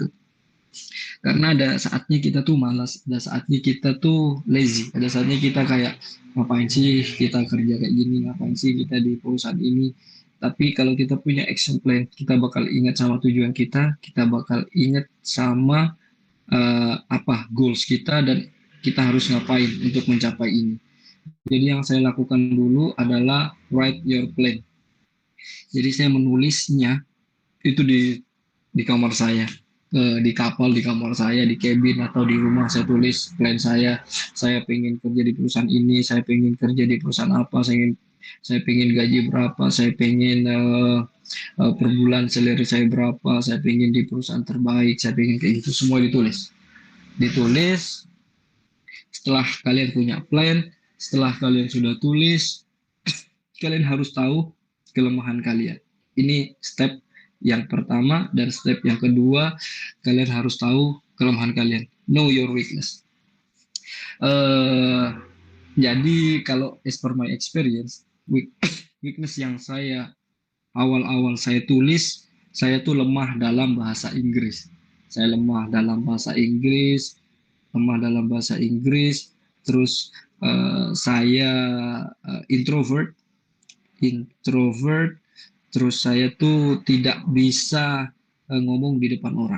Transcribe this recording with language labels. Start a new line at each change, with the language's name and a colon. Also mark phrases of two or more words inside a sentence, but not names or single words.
Indonesian: Karena ada saatnya kita tuh malas, ada saatnya kita tuh lazy, ada saatnya kita kayak ngapain sih kita kerja kayak gini, ngapain sih kita di perusahaan ini. Tapi kalau kita punya
English: action plan,
Indonesian: kita bakal ingat sama tujuan kita bakal ingat sama apa goals kita dan kita harus ngapain untuk mencapai ini. Jadi yang saya lakukan dulu adalah
English: write your plan.
Indonesian: Jadi saya menulisnya itu di kamar saya, di kapal, di kamar saya, di cabin atau di rumah saya tulis plan saya. Saya pengen kerja di perusahaan ini, saya pengen kerja di perusahaan apa, saya pengen gaji berapa, saya pengen per bulan salary saya berapa, saya pengen di perusahaan terbaik, saya pengen kayak gitu, semua ditulis. Setelah kalian punya plan, setelah kalian sudah tulis, kalian harus tahu kelemahan kalian. Ini step yang pertama, dan step yang kedua, kalian harus tahu kelemahan kalian.
English: Know your weakness.
Indonesian: Jadi kalau
English: as per my experience,
Indonesian: weakness yang awal-awal saya tulis, saya tuh lemah dalam bahasa Inggris. Lemah dalam bahasa Inggris, terus saya introvert, terus saya tuh tidak bisa ngomong di depan orang.